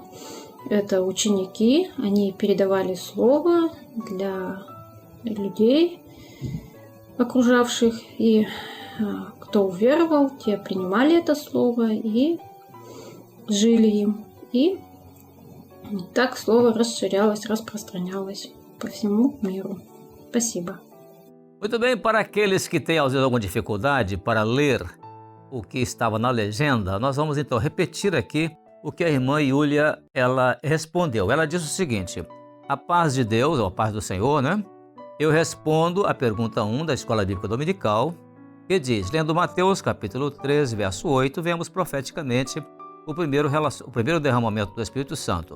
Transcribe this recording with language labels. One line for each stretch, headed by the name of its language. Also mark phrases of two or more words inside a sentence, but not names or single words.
Russian: Это ученики, они передавали Слово для людей, окружавших, и кто уверовал, те принимали это Слово и жили им. И так Слово расширялось, распространялось по всему миру. Спасибо.
Portuguese: Muito bem, para aqueles que têm às vezes alguma dificuldade para ler o que estava na legenda, nós vamos então repetir aqui o que a irmã Yulia ela respondeu. Ela disse o seguinte, a paz de Deus, ou a paz do Senhor, né? Eu respondo a pergunta 1 da Escola Bíblica Dominical, que diz, lendo Mateus capítulo 13, verso 8, vemos profeticamente o primeiro derramamento do Espírito Santo.